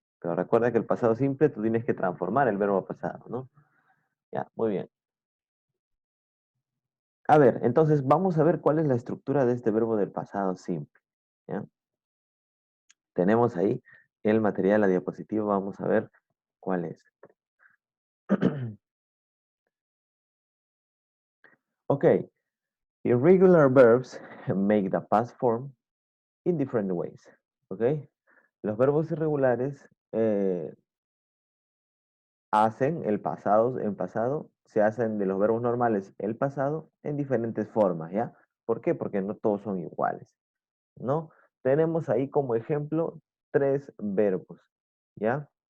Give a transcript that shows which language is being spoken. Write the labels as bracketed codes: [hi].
[es] Pero recuerda que el pasado simple tú tienes que transformar el verbo pasado, ¿no? Ya, muy bien. A ver, entonces vamos a ver cuál es la estructura de este verbo del pasado simple. ¿Ya? Tenemos ahí el material, la diapositiva, vamos a ver cuál es. [en] Ok, irregular verbs make the past form in different ways. [es] Ok, los verbos irregulares hacen el pasado en pasado, se hacen de los verbos normales el pasado en diferentes formas, ¿ya? ¿Por qué? Porque no todos son iguales, ¿no? Tenemos ahí como ejemplo tres verbos, ¿ya?